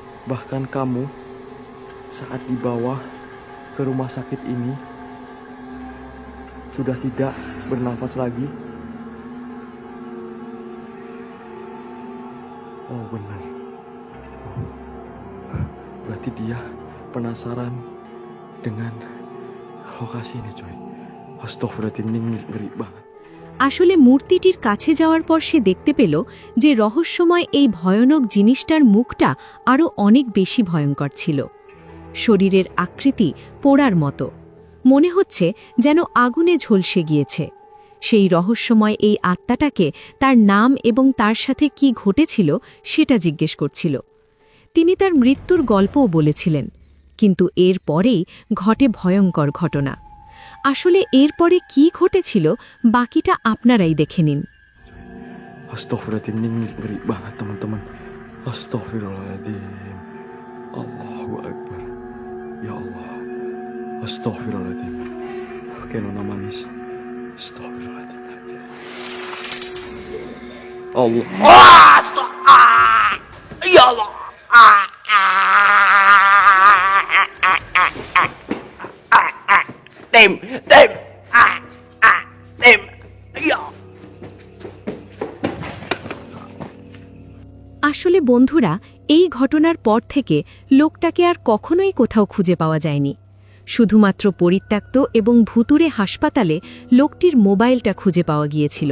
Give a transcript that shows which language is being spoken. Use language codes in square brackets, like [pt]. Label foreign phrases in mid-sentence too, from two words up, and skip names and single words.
[id] Bahkan kamu saat dibawa ke rumah sakit ini sudah tidak bernafas lagi. Oh benar. Berarti dia penasaran dengan lokasi ini coy. Astagfirullahaladzim, ini ngeri banget. [bn] আসলে মূর্তিটির কাছে যাওয়ার পর সে দেখতে পেল যে রহস্যময় এই ভয়ানক জিনিসটার মুখটা আরও অনেক বেশি ভয়ঙ্কর ছিল। শরীরের আকৃতি পোড়ার মতো, মনে হচ্ছে যেন আগুনে ঝলসে গিয়েছে। সেই রহস্যময় এই আত্মাটাকে তার নাম এবং তার সাথে কি ঘটেছিল সেটা জিজ্ঞেস করছিল। তিনি তার মৃত্যুর গল্পও বলেছিলেন, কিন্তু এর পরেই ঘটে ভয়ঙ্কর ঘটনা। আসলে এরপরে কি ঘটেছিল বাকিটা আপনারাই দেখে নিন। [id] Astagfirullahaladzim, ini ngeri banget teman-teman. Astagfirullahaladzim. [ar] الله أكبر. يا الله. [id] Astagfirullahaladzim. Oke, Nona manis. Astagfirullahaladzim. [ar] الله. يا الله. [id] Tim. Ya. [bn] আসলে বন্ধুরা, এই ঘটনার পর থেকে লোকটাকে আর কখনোই কোথাও খুঁজে পাওয়া যায়নি। শুধুমাত্র পরিত্যক্ত এবং ভুতুরে হাসপাতালে লোকটির মোবাইলটা খুঁজে পাওয়া গিয়েছিল।